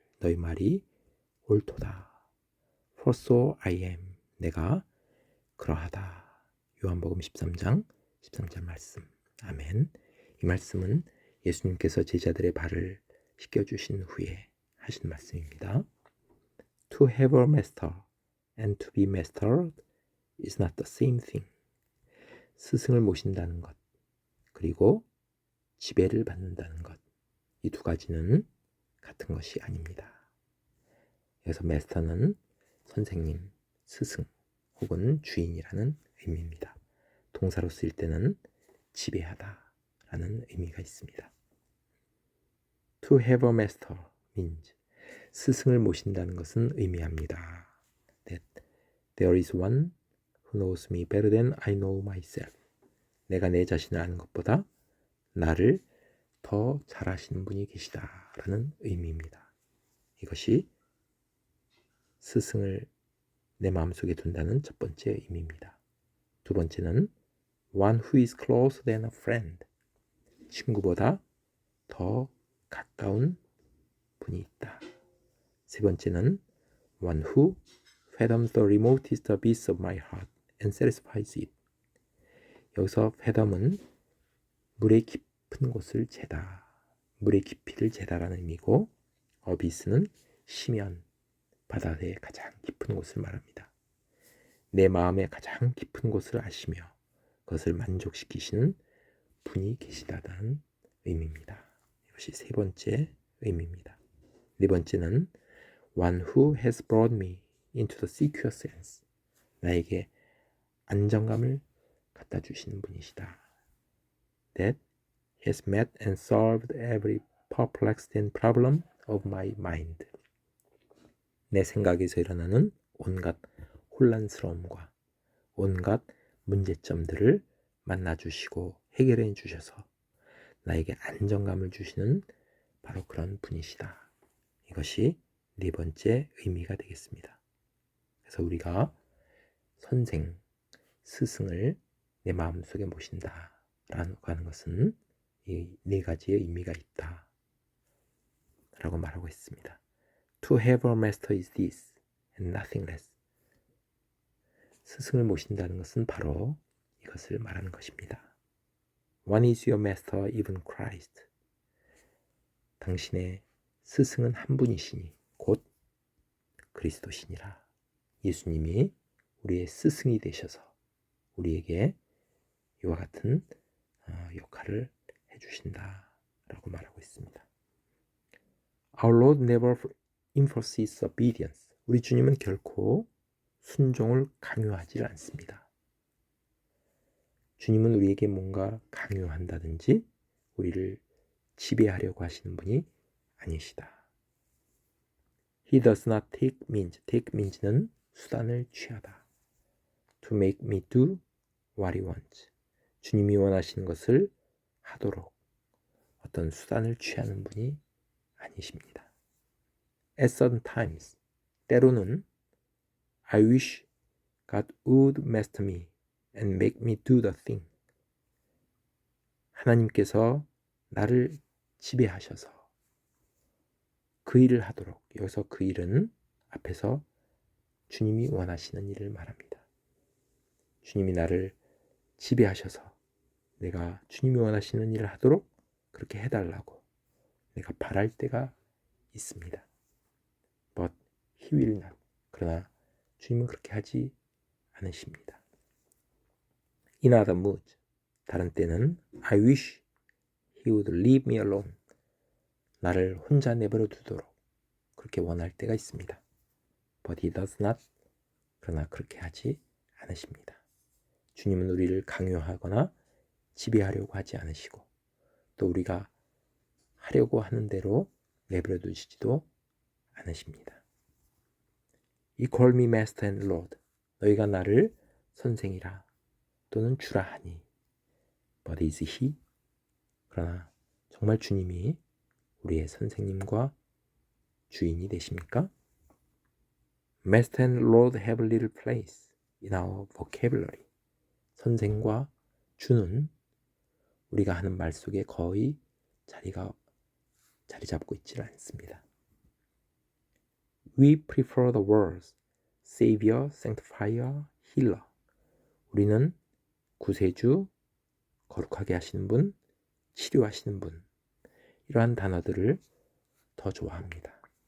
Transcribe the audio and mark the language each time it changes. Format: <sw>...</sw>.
<ko>너희 말이 옳도다.</ko> <en>For so I am.</en> <ko>내가 그러하다. 요한복음 13장 13절 말씀. 아멘. 이 말씀은 예수님께서 제자들의 발을 씻겨주신 후에 하신 말씀입니다.</ko> <en>To have a master and to be mastered is not the same thing.</en> <ko>스승을 모신다는 것, 그리고 지배를 받는다는 것, 이 두 가지는 같은 것이 아닙니다. 그래서 master는 선생님, 스승 혹은 주인이라는 의미입니다. 동사로 쓰일 때는 지배하다 라는 의미가 있습니다.</ko> <en>To have a master means</en> <ko>스승을 모신다는 것은 의미합니다.</ko> <en>That there is one who knows me better than I know myself.</en> <ko>내가 내 자신을 아는 것보다 나를 더 잘 아시는 분이 계시다 라는 의미입니다. 이것이 스승을 내 마음속에 둔다는 첫 번째 의미입니다. 두 번째는</ko> <en>one who is closer than a friend.</en> <ko>친구보다 더 가까운 분이 있다. 세 번째는</ko> <en>one who fathoms the remotest abyss of my heart and satisfies it.</en> <ko>여기서 fathom은 물의 깊은 곳을 재다, 물의 깊이를 재다라는 의미고, abyss는 심연, 바다의 가장 깊은 곳을 말합니다. 내 마음의 가장 깊은 곳을 아시며 그것을 만족시키시는 분이 계시다는 의미입니다. 이것이 세 번째 의미입니다. 네 번째는</ko> <en>one who has brought me into the secure sense.</en> <ko>나에게 안정감을 갖다 주시는 분이시다.</ko> <en>That has met and solved every perplexed and problem of my mind.</en> <ko>내 생각에서 일어나는 온갖 혼란스러움과 온갖 문제점들을 만나주시고 해결해 주셔서 나에게 안정감을 주시는 바로 그런 분이시다. 이것이 네 번째 의미가 되겠습니다. 그래서 우리가 선생, 스승을 내 마음속에 모신다라고 하는 것은 이 네 가지의 의미가 있다 라고 말하고 있습니다.</ko> <en>To have a master is this and nothing less.</en> <ko>스승을 모신다는 것은 바로 이것을 말하는 것입니다.</ko> <en>One is your master, even Christ.</en> <ko>당신의 스승은 한 분이시니 곧 그리스도시니라. 예수님이 우리의 스승이 되셔서 우리에게 이와 같은 역할을 해주신다라고 말하고 있습니다.</ko> <en>Our Lord never enforces obedience.</en> <ko>우리 주님은 결코 순종을 강요하지 않습니다. 주님은 우리에게 뭔가 강요한다든지 우리를 지배하려고 하시는 분이 아니시다.</ko> <en>He does not take means는</en> <ko>수단을 취하다.</ko> <en>To make me do what he wants.</en> <ko>주님이 원하시는 것을 하도록 어떤 수단을 취하는 분이 아니십니다.</ko> <en>At certain times,</en> <ko>때로는</ko> <en>I wish God would master me and make me do the thing.</en> <ko>하나님께서 나를 지배하셔서 그 일을 하도록, 여기서 그 일은 앞에서 주님이 원하시는 일을 말합니다. 주님이 나를 지배하셔서 내가 주님이 원하시는 일을 하도록 그렇게 해달라고 내가 바랄 때가 있습니다.</ko> <en>But he will not.</en> <ko>그러나 주님은 그렇게 하지 않으십니다.</ko> <en>In other moods,</en> <ko>다른 때는</ko> <en>I wish he would leave me alone.</en> <ko>나를 혼자 내버려 두도록 그렇게 원할 때가 있습니다.</ko> <en>But he does not.</en> <ko>그러나 그렇게 하지 않으십니다. 주님은 우리를 강요하거나 지배하려고 하지 않으시고 또 우리가 하려고 하는 대로 내버려 두시지도 않으십니다.</ko> <en>You call me master and lord.</en> <ko>너희가 나를 선생이라 또는 주라 하니.</ko> <en>But is he?</en> <ko>그러나 정말 주님이 우리의 선생님과 주인이 되십니까?</ko> <en>Master and Lord have little place in our vocabulary.</en> <ko>선생과 주는 우리가 하는 말 속에 거의 자리 잡고 있지 않습니다.</ko> <en>We prefer the words Savior, Sanctifier, Healer.</en> <ko>우리는 구세주, 거룩하게 하시는 분, 치료하시는 분, 이러한 단어들을 더 좋아합니다.</ko>